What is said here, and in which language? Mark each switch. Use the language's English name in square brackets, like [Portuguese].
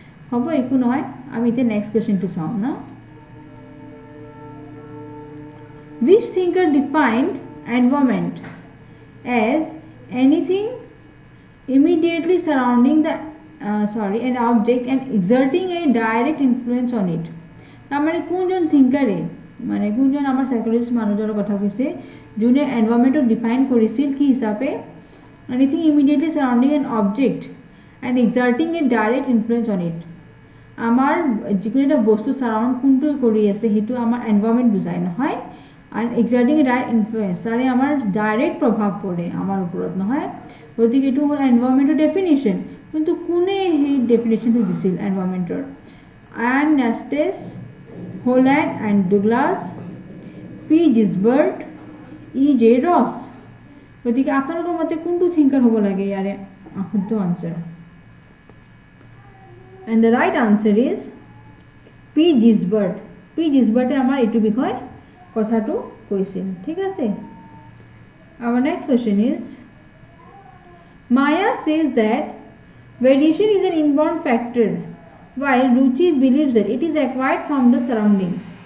[Assamese] হ'ব একো নহয় আমি এতিয়া নেক্সট কোৱেশ্চনটো চাওঁ না [English] Which thinker defined environment as anything immediately surrounding an object and exerting a direct influence on it? [Assamese] তাৰমানে কোনজন থিংকাৰে মানে কোনজন আমাৰ সাইকোলজিষ্ট মানুহজনৰ কথা কৈছে যোনে এনভায়ৰনমেন্টক ডিফাইন কৰিছিল কি হিচাপে [English] anything immediately surrounding an object and exerting a direct influence on it [Assamese] আমাৰ যিকোনো এটা বস্তু সাৰাউণ্ড কোনটো কৰি আছে সেইটো আমাৰ এনভায়ৰনমেন্ট বুজায় নহয় [English] and exerting a direct influence [Assamese] তাৰে আমাৰ ডাইৰেক্ট প্ৰভাৱ পৰে আমাৰ ওপৰত নহয় গতিকে এইটো হ'ল এনভায়ৰনমেন্টৰ ডেফিনেশ্যন কিন্তু কোনে সেই ডেফিনেশ্যনটো দিছিল এনভায়ৰনমেন্টৰ and Nestes, Holland and Douglas, P. Gisbert, E. J. Ross. গতিকে আপোনালোকৰ মতে কোনটো থিংকাৰ হ'ব লাগে ইয়াৰে শুদ্ধ answer [English] and the right answer is P. Gisbert. P. Gisbert [Assamese] আমাৰ এইটো বিষয় কথাটো কৈছিল ঠিক আছে [English] our next question is Maya says that variation is an inborn factor while Ruchi believes that it is acquired from the surroundings.